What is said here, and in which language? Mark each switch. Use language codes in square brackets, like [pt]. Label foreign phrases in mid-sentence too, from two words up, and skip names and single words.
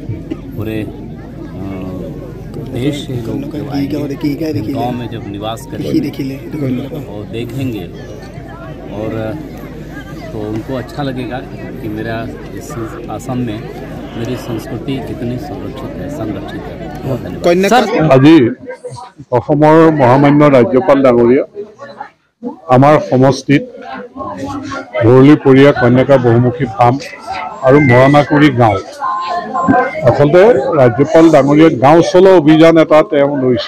[hi] पूरे देश से लोग गांव में जब निवास करेंगे और देखेंगे और तो उनको अच्छा लगेगा कि मेरा इस असम में मेरी संस्कृति कितनी संरक्षित है। [as] আজি অসমৰ মহামান্য ৰাজ্যপাল ডাঙৰীয়া আমাৰ সমষ্টিত ভৰলীপৰীয়া কন্যাকা বহুমুখী ফাৰ্ম আৰু মৰণাকুৰি গাঁও, আচলতে ৰাজ্যপাল ডাঙৰীয়া গাঁও চলো অভিযান এটা তেওঁ লৈছে।